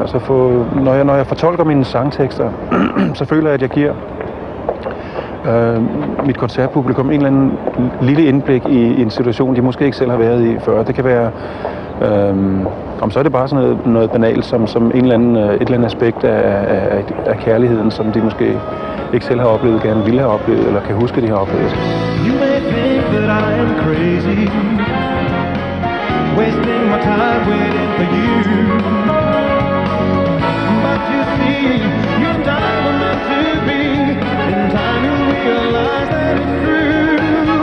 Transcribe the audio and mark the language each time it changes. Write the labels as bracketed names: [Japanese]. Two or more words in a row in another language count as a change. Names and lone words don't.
[Danish] Altså når jeg fortolker mine sangtekster, så føler jeg, at jeg giver mit koncertpublikum en eller anden lille indblik i en situation, de måske ikke selv har været i før. Det kan være, om så er det bare sådan noget banalt, som et eller andet aspekt af kærligheden, som de måske ikke selv har oplevet, gerne ville have oplevet, eller kan huske, de har oplevet. [English] You may think that I am crazy, wasting my time waiting for you. But you see, you and I were meant to be. In time you'll realize that it's true.